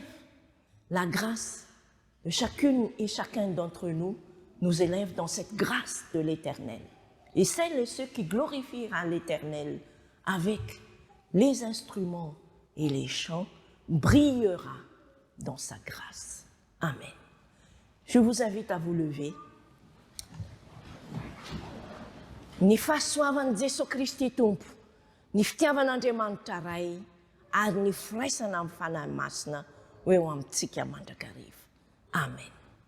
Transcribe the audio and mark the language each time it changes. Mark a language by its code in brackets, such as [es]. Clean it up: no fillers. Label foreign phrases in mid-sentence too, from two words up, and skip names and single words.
[fr] La grâce de chacune et chacun d'entre nous nous élève dans cette grâce de l'Éternel. Et celles et ceux qui glorifieront l'Éternel avec les instruments et les chants brillera dans sa grâce. Amen. Je vous invite à vous lever. [mg] Ny fahasoavan'i Jesu Kristy Tompo, ny fitiavan'Andriamanitra ray, ary ny firaisana amin'ny fanahy masina ho eo amintsika mandrakariva. Amen.